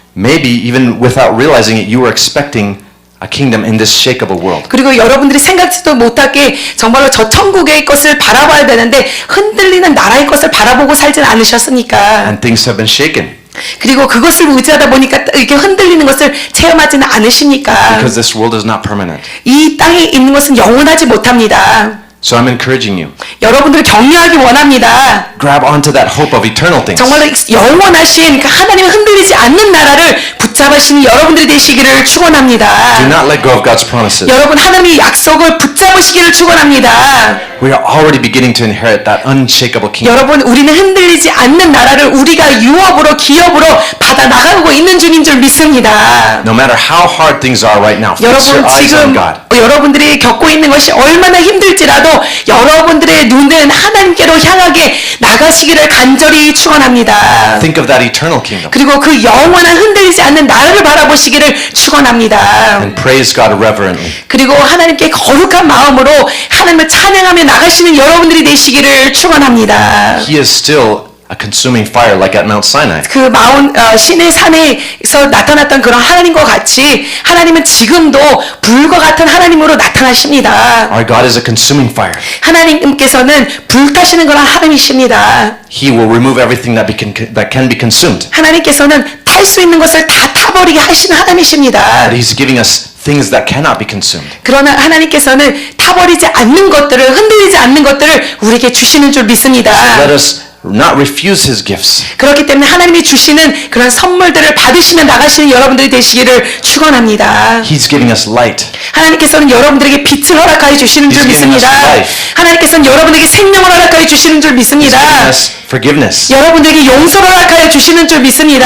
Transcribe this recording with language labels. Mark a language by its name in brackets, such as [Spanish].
[English] Maybe even without realizing it, you were expecting a kingdom in this shakable world. [Korean] 그리고 여러분들이 생각지도 못하게 정말로 저 천국의 것을 바라봐야 되는데 흔들리는 나라의 것을 바라보고 살진 않으셨습니까? [English] And things have been shaken [Korean] 그리고 그것을 의지하다 보니까 이렇게 흔들리는 것을 체험하지는 않으십니까? [English] because this world is not permanent. [Korean] 이 땅에 있는 것은 영원하지 못합니다. [English] So I'm encouraging you. [Korean] 여러분들을 격려하기 원합니다. [English] Grab onto that hope of eternal things. [Korean] 정말로 영원하신 하나님의 흔들리지 않는 나라를 붙잡으시는 여러분들이 되시기를 [English] Do [Korean] 축원합니다. [English] not let go of God's promises. [Korean] 여러분 하나님의 약속을 붙잡으시기를 축원합니다. [English] We are already beginning to inherit that unshakable kingdom. [Korean] 여러분 우리는 흔들리지 않는 나라를 우리가 유업으로 기업으로 받아 나가고 있는 중인 줄 믿습니다. [English] No matter how hard things are right now, fix your [Korean] 여러분 [English] eyes on [Korean] 지금 [English] God. [Korean] 여러분들이 겪고 있는 것이 얼마나 힘들지라도 여러분들의 눈은 하나님께로 향하게 나가시기를 간절히 축원합니다. [English] Think of that eternal kingdom [Korean] 그리고 그 영원한 흔들리지 않는 나라를 바라보시기를 축원합니다. [English] and praise God reverently. [Korean] 그리고 하나님께 거룩한 마음으로 하나님을 찬양하며 나가시는 여러분들이 되시기를 축원합니다. [English] He is still a consuming fire like at Mount Sinai. [Korean] 그 신의 산에서 나타났던 그런 하나님과 같이 하나님은 지금도 불과 같은 하나님으로 나타나십니다. [English] Our God is a consuming fire. [Korean] 하나님께서는 불타시는 그런 하나님이십니다. [English] He will remove everything that can be consumed. [Korean] 하나님께서는 탈 수 있는 것을 다 타버리게 하시는 하나님이십니다. [English] But He's giving us things that cannot be consumed. [Korean] 그러나 하나님께서는 타버리지 않는 것들을 흔들리지 않는 것들을 우리에게 주시는 줄 믿습니다. [English] Let us not refuse His gifts. [Korean] 그렇기 때문에 하나님이 주시는 그런 선물들을 받으시며 나가시는 여러분들이 되시기를 축원합니다. [English] He's giving us light. [Korean] 하나님께서는 여러분들에게 빛을 허락하여 주시는 줄 [English] He's giving us [Korean] 믿습니다. [English] life. [Korean] 하나님께서는 여러분에게 생명을 허락하여 주시는 줄 [English] He's [Korean] 믿습니다. [English] giving us forgiveness. [Korean] 여러분들에게 용서를 허락하여 주시는 줄 믿습니다.